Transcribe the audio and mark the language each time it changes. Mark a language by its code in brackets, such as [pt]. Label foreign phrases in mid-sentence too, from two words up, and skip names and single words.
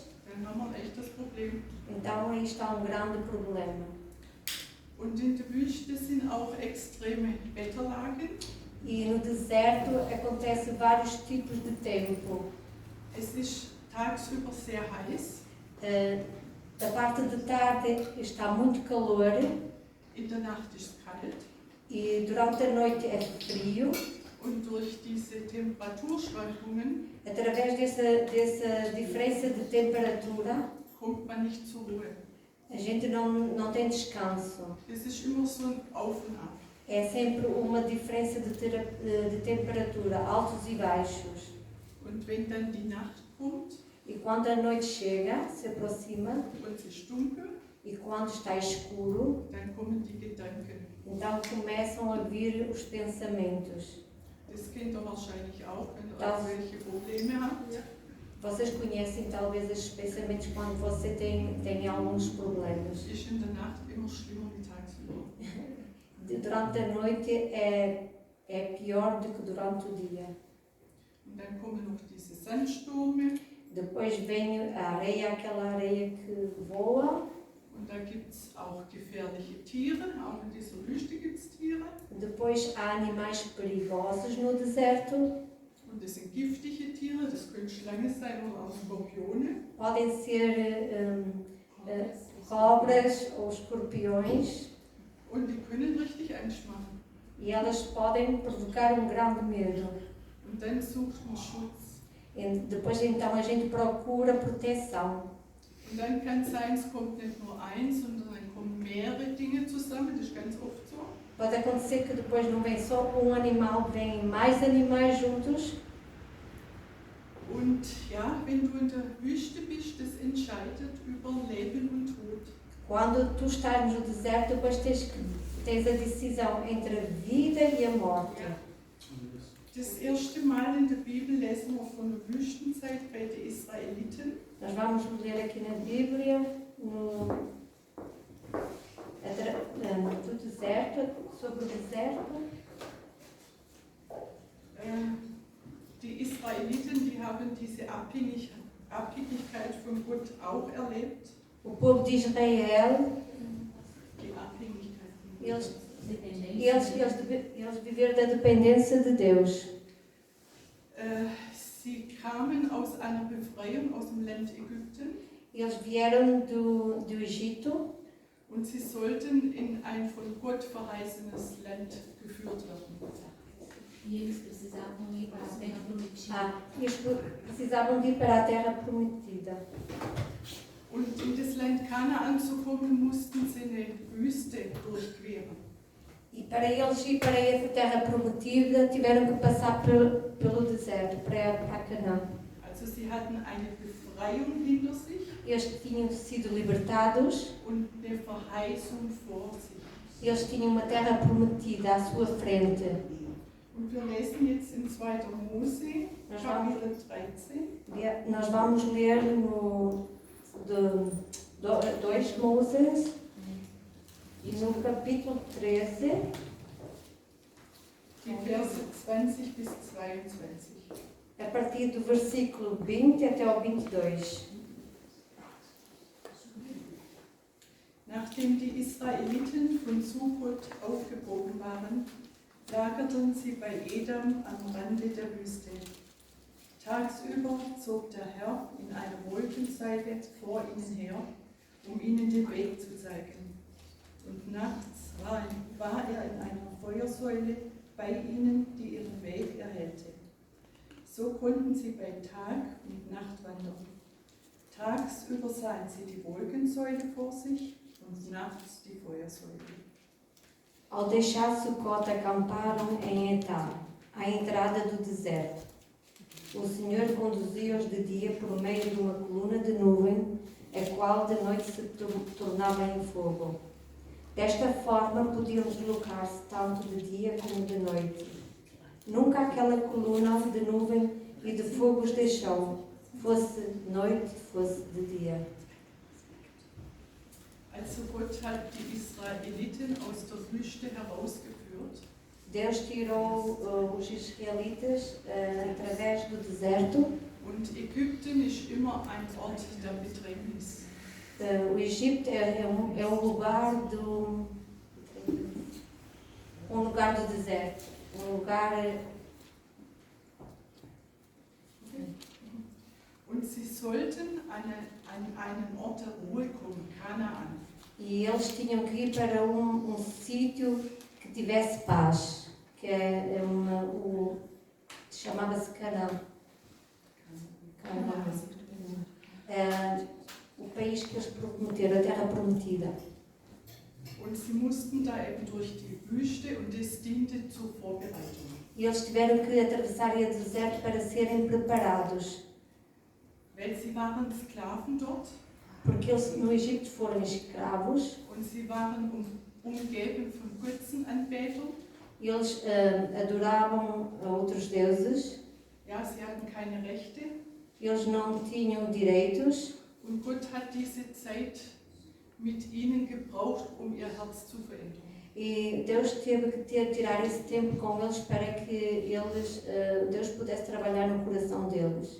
[de] dann haben wir echt das Problem. [pt] então aí está um grande problema. [de] Und in der Wüste sind auch extreme Wetterlagen. [pt] E no deserto acontecem vários tipos de tempo. [de] Es ist tagsüber sehr heiß, [pt] Da parte de tarde está muito calor [de] in der Nacht ist es kalt. [pt] e durante a noite é frio. [de] Und durch diese Temperaturschwankungen [pt] Através dessa diferença de temperatura, [de] kommt man nicht zur Ruhe. [pt] a gente não tem descanso. [de] Es ist immer so ein Auf und Ab. [pt] É sempre uma diferença de temperatura, altos e baixos. [de] Und wenn dann die Nacht kommt [pt] E quando a noite chega, se aproxima, [de] und es ist dunkel, [pt] e quando está escuro, [de] dann kommen die Gedanken. [pt] então começam a vir os pensamentos. [de] Das kennt ihr wahrscheinlich auch, wenn ihr Das- irgendwelche Probleme habt. [pt] Vocês conhecem talvez esses pensamentos quando você tem alguns problemas. [de] Ist in der Nacht immer schlimmer wie tagsüber. [pt] Durante a noite é pior do que durante o dia. [de] Und dann kommen noch diese Sandstürme [pt] Depois vem a areia, aquela areia que voa. [de] und da gibt es auch gefährliche Tiere, auch in dieser Wüste gibt es Tiere. [pt] Depois há animais perigosos no deserto. [de] Und das sind giftige Tiere, das können Schlangen sein oder auch Skorpione. [pt] Podem ser cobras ou escorpiões. [de] Und die können richtig Angst machen. [pt] E elas podem provocar um grande medo. [de] Und dann sucht man Schutz. [pt] E depois então a gente procura proteção. [de] Und dann kann es sein, es kommt nicht nur eins, sondern dann kommen mehrere Dinge zusammen, das ist ganz oft so. [pt] Pode acontecer que depois não vem só um animal, vêm mais animais juntos. [de] Und ja, wenn du in der Wüste bist, das entscheidet über Leben und Tod. [pt] Quando tu estás no deserto, depois tens a decisão entre a vida e a morte. [de] Das erste Mal in der Bibel lesen wir von der Wüstenzeit bei den Israeliten. [pt] Nós vamos ler aqui na Bíblia, do deserto, sobre o deserto. [de] Die Israeliten, die haben diese Abhängigkeit von Gott auch erlebt. [pt] O povo de Israel, [de] Die Abhängigkeit von Gott. [pt] eles, Dependência E eles viveram da dependência de Deus. [de] Sie kamen aus einer Befreiung aus dem Land Ägypten [pt] Eles vieram do Egito [de] und sie sollten in ein von Gott verheißenes Land geführt werden. [pt] E eles precisavam ir para a terra prometida. e eles precisavam de ir para a terra prometida. [de] Und in das Land Kanaan zu kommen, mussten sie eine Wüste durchqueren. [pt] E para eles ir para essa terra prometida, tiveram que passar pelo deserto, para Canaã. [de] Also sie hatten eine Befreiung hinter sich [pt] Eles tinham sido libertados, [de] und eine Verheißung vor sich. [pt] eles tinham uma terra prometida à sua frente. [de] Und wir lesen jetzt in 2. Mose, [pt] Nós vamos, [de] Kapitel 13. [pt] nós vamos ler no 2 Moses, no capítulo 13, [de] Die Verse 20 bis 22. [pt] a partir do versículo 20 até ao 22. [de] Nachdem die Israeliten von Sukkot aufgebrochen waren, lagerten sie bei Edom am Rande der Wüste. Tagsüber zog der Herr in einer Wolkensäule vor ihnen her, um ihnen den Weg zu zeigen. Und nachts war er in einer Feuersäule bei ihnen, die ihren Weg erhellte. So konnten sie bei Tag und Nacht wandern. Tagsüber sahen sie die Wolkensäule vor sich und nachts die Feuersäule. [pt] Ao deixar Sucote, acamparam em Etam, à entrada do deserto. O Senhor conduzia-os de dia por meio de uma coluna de nuvem, a qual de noite se tornava em fogo. Desta forma podiam deslocar-se tanto de dia como de noite. Nunca aquela coluna de nuvem e de fogo os deixou, fosse noite, fosse de dia. [de] Also Gott hat die Israeliten aus der Wüste herausgeführt. [pt] Deus tirou os israelitas através do deserto. [de] Und Ägypten ist immer ein Ort der Bedrängnis. [pt] O Egito é um lugar do deserto, um lugar. [de] Und sie sollten an einen Ort der Ruhe kommen, Kanaan. [pt] E eles tinham que ir para um sítio que tivesse paz, que chamava-se Canaã. O país que eles prometeram, a terra prometida. [de] Und sie mussten da eben durch die Wüste und das diente zur Vorbereitung. [pt] E eles tiveram que atravessar o deserto para serem preparados. [de] Weil sie waren Sklaven dort [pt] Porque eles no Egito foram escravos. [de] und sie waren umgeben von Götzenanbetern. [pt] E eles adoravam a outros deuses. [de] Ja, sie hatten keine Rechte. [pt] Eles não tinham direitos. [de] Und Gott hat diese Zeit mit ihnen gebraucht, ihr Herz zu verändern. [pt] E Deus teve que tirar esse tempo com eles para que Deus pudesse trabalhar no coração deles.